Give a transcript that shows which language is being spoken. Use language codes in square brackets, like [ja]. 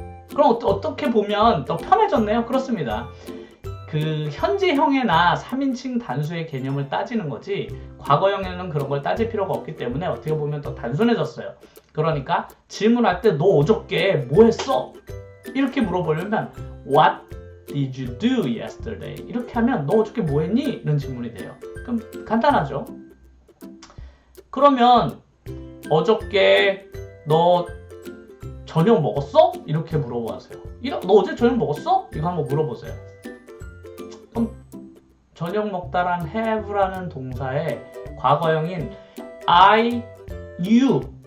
[ko] 그럼 어떻게 보면 더 편해졌네요? 그렇습니다. 그 현재형이나 3인칭 단수의 개념을 따지는 거지 과거형에는 그런 걸 따질 필요가 없기 때문에 어떻게 보면 더 단순해졌어요. 그러니까 질문할 때 너 어저께 뭐 했어? 이렇게 물어보려면 [en] What did you do yesterday? [ko] 이렇게 하면 너 어저께 뭐 했니? 이런 질문이 돼요. 그럼 간단하죠? 그러면 어저께 너 저녁 먹었어? 이렇게 물어보세요. 너 어제 저녁 먹었어? 이거 한번 물어보세요. 그럼 저녁 먹다란 have라는 동사의 과거형인 I, you